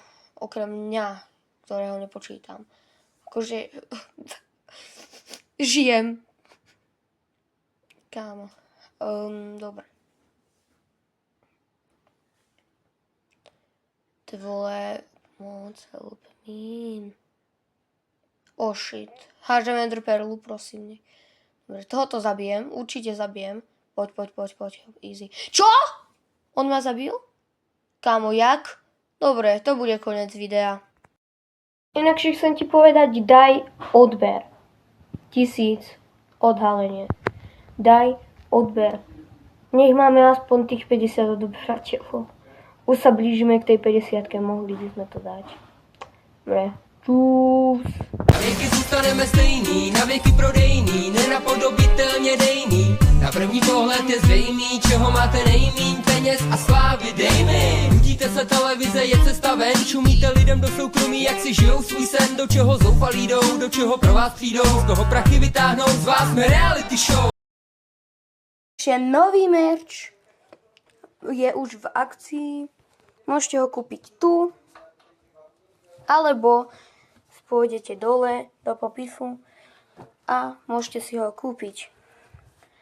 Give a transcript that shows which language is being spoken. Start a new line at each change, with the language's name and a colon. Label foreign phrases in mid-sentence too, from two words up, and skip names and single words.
Slovak: Okrem mňa, ktorého nepočítam. Akože žijem. Kámo. Dobre. Ty vole, moc
English: help me. Oh shit.
Slovak: Hážem ender perlu, prosím. Dobre, tohoto zabijem. Určite zabijem. Poď. Easy. Čo? On ma zabil? Kámo, jak? Dobre, to bude koniec videa. Inakšie chcem ti povedať, daj odber. 1000 odhalenie. Daj odber. Nech máme aspoň tých 50 odberateľov. Už sa blížime k tej 50-ke, mohli by sme to dať. Dobre. Čus.
Czech: Na věky zůstaneme stejný, na věky prodejný, nenapodobitelně dejný. Na první pohled je zřejmý, čeho máte nejmíň, peněz a slávy, dej mi. Nudíte se televize, je cesta ven, čumíte lidem do soukromí, jak si žijou svůj sen, do čeho zoufalí jdou, do čeho pro vás přijdou, z toho prachy vytáhnou, z vás jsme reality show.
Slovak: Nový merch je už v akcii, môžete ho kúpiť tu, alebo pôjdete dole do popisu a môžete si ho kúpiť.